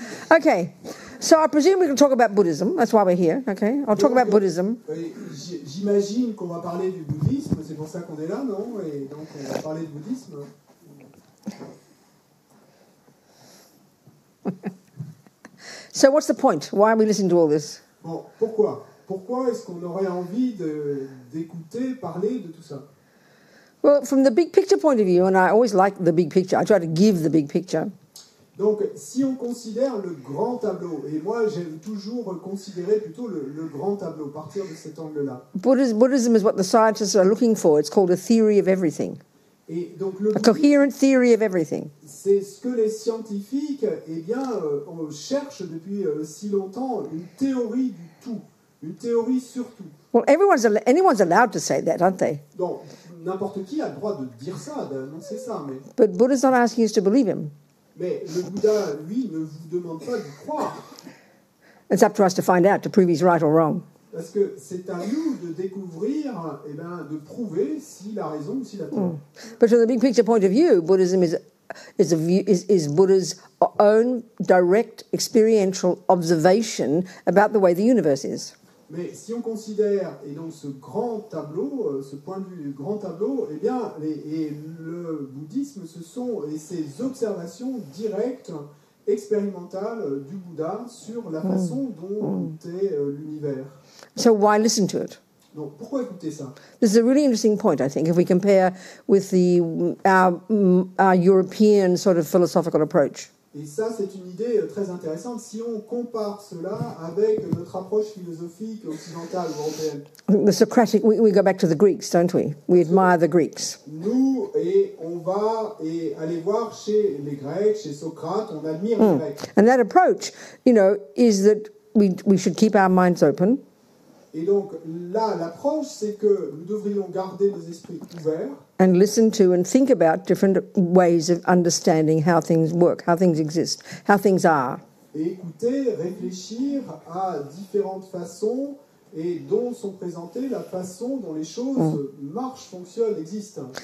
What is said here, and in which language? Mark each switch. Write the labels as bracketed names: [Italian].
[English] Okay, so I presume we can talk about Buddhism. That's why we're here, okay? I'll talk about Buddhism. [French] J'imagine qu'on va parler du bouddhisme, c'est pour ça qu'on est là, non? Et donc, on va parler de bouddhisme. [English] So what's the point? Why are we listening to all this? [French] Bon, pourquoi? Pourquoi est-ce qu'on aurait envie d'écouter parler de tout ça? [English] Well, from the big picture point of view, and I always like the big picture, I try to give the big picture. [French] Donc, si on considère le grand tableau, et moi j'aime toujours considérer plutôt le grand tableau, partir de cet angle-là. [English] Buddhism is what the scientists are looking for. It's called a theory of everything. [French] Et donc, [English] A coherent theory of everything. [French] C'est ce que les scientifiques on cherche depuis si longtemps, une théorie du tout, une théorie sur tout. [English] Well, anyone's allowed to say that, aren't they? [French] Donc, n'importe qui a le droit de dire ça, d'annoncer ça, mais... [English] But Buddha's not asking us to believe him. [French] Mais le Bouddha, lui, ne vous demande pas d'y croire. [English] It's up to us to find out, to prove he's right or wrong. [French] Parce que c'est à nous de découvrir, de prouver s'il a raison ou s'il a tort. [English] But from the big picture point of view, Buddhism is Buddha's own direct experiential observation about the way the universe is. [French] Mais si on considère, et donc ce grand tableau, ce point de vue du grand tableau, eh bien, le bouddhisme, ce sont ces observations directes, expérimentales du Bouddha sur la façon dont est l'univers. [English] So why listen to it? [French] Donc, pourquoi écouter ça? [English] This is a really interesting point, I think, if we compare with our European sort of philosophical approach. [French] Et ça, c'est une idée très intéressante si on compare cela avec notre approche philosophique occidentale européenne. [English] The Socratic, we go back to the Greeks, don't we? We admire the Greeks. [French] Nous, on va aller voir chez les Grecs, chez Socrate, on admire les Grecs. [English] And that approach, is that we should keep our minds open. [French] Et donc là, l'approche, c'est que nous devrions garder nos esprits ouverts. [English] And listen to and think about different ways of understanding how things work, how things exist, how things are. [French] Et écouter, réfléchir à différentes façons et dont sont présentées la façon dont les choses marchent, fonctionnent, existent.